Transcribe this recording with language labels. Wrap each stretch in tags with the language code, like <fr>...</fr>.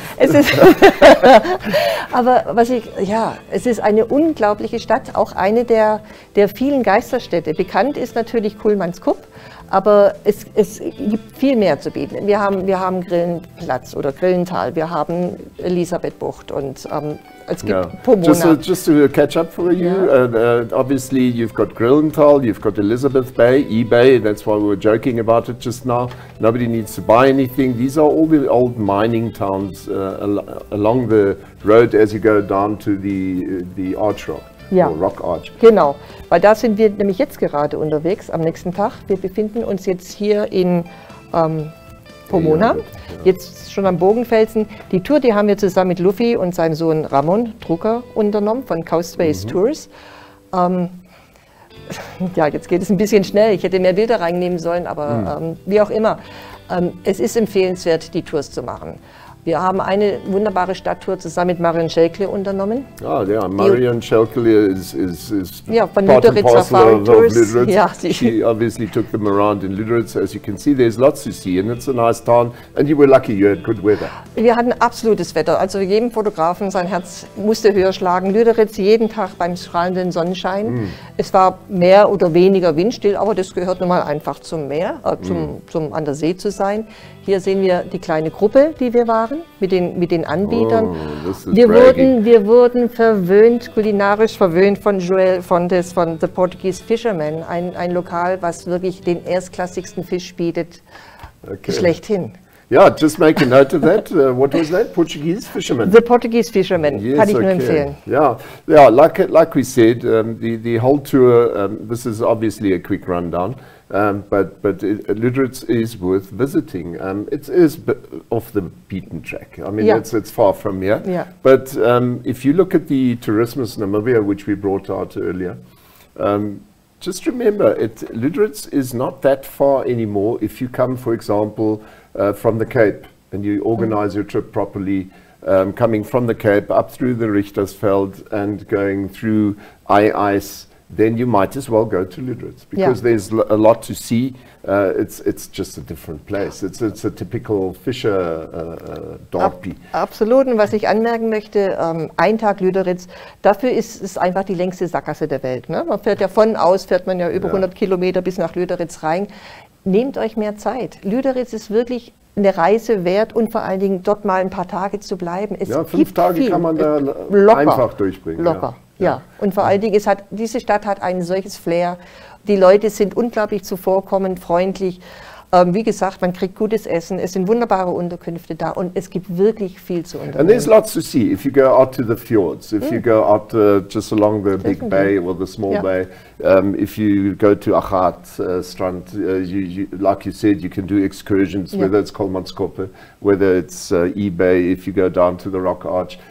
<de>Es ist aber es ist eine unglaubliche Stadt, auch eine der vielen Geisterstädte. Bekannt ist natürlich Kuhlmannskupp, aber es gibt viel mehr zu bieten. Wir haben Grillenplatz oder Grillental, wir haben Elisabethbucht und es gibt Pomona.</de> <en>Just to catch up for you, obviously you've got Grillental, you've got Elizabeth Bay, eBay, that's why we were joking about it just now. Nobody needs to buy anything. These are all the old mining towns along the road as you go down to the Arch Rock.</en> <de>Ja,</de> <en>Rock Arch.</en> <de>Genau, weil da sind wir nämlich jetzt gerade unterwegs am nächsten Tag. Wir befinden uns jetzt hier in Pomona, jetzt schon am Bogenfelsen. Die Tour, die haben wir zusammen mit Luffy und seinem Sohn Ramon Drucker unternommen von Coastways Tours. Ja, jetzt geht es ein bisschen schnell. Ich hätte mehr Bilder reinnehmen sollen, aber wie auch immer. Es ist empfehlenswert, die Tours zu machen. Wir haben eine wunderbare Stadttour zusammen mit Marion Schelkle unternommen.</de> <en>Ah, ja, Marion Schelkle is</en> <de>von</de> <en>part and</en> <de>Lüderitz</de> <en>parcel of Lüderitz.</en> <de>Ja,</de> <en>she obviously took them around in Lüderitz. As you can see, there's lots to see and it's a nice town. And you were lucky, you had good weather.</en> <de>Wir hatten absolutes Wetter. Also jedem Fotografen, sein Herz musste höher schlagen. Lüderitz jeden Tag beim strahlenden Sonnenschein. Es war mehr oder weniger windstill, aber das gehört nun mal einfach zum Meer, zum an der See zu sein. Hier sehen wir die kleine Gruppe, die wir waren, mit den Anbietern. Wir wurden verwöhnt, kulinarisch verwöhnt von Joel Fontes von The Portuguese Fisherman, ein Lokal, was wirklich den erstklassigsten Fisch bietet, schlechthin.</de> <en>Yeah, just make a note of that. What was that? Portuguese fisherman?</en> <de>The Portuguese Fisherman, yes, kann ich nur empfehlen.</de> <en>Yeah, like we said, the whole tour, this is obviously a quick rundown. But Lüderitz is worth visiting. It is off the beaten track. I mean, it's far from here. Yeah. But if you look at the Tourismus Namibia, which we brought out earlier, just remember, Lüderitz is not that far anymore if you come, for example, from the Cape and you organize your trip properly, coming from the Cape up through the Richtersveld and going through Ice. Then you might as well go to Lüderitz because there's a lot to see. It's just a different place. It's a typical Fischer Dorpi.</en> <de>Absolut. Und was ich anmerken möchte, ein Tag Lüderitz, dafür ist es einfach die längste Sackgasse der Welt. Ne? Man fährt ja fährt man ja über 100 Kilometer bis nach Lüderitz rein. Nehmt euch mehr Zeit. Lüderitz ist wirklich eine Reise wert und vor allen Dingen dort mal ein paar Tage zu bleiben. Es 5 Tage viel. Kann man da locker, einfach durchbringen. Locker. Ja, und vor allen Dingen, diese Stadt hat ein solches Flair. Die Leute sind unglaublich zuvorkommend, freundlich. Wie gesagt, man kriegt gutes Essen, es sind wunderbare Unterkünfte da und es gibt wirklich viel zu unternehmen.</de> <en>And there's lots to see if you go out to the fjords, if you go out just along the big bay or the small bay, if you go to Achat Strand, like you said, you can do excursions, whether it's Kolmanskoppe, whether it's eBay, if you go down to the Rock Arch.</en>